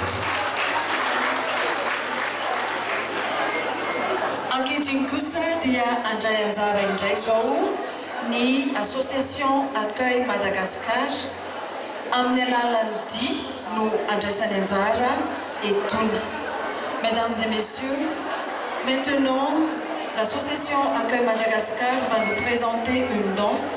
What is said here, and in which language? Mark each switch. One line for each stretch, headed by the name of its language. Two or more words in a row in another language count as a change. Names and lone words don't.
Malagasy: Ankehitriny kosa dia andray anjara indray zao ny association Accueil Madagascar amin'ny alalan'ny dia no andraisany anjara etona.
French: Mesdames et messieurs, maintenant l'association Accueil Madagascar va nous présenter une danse.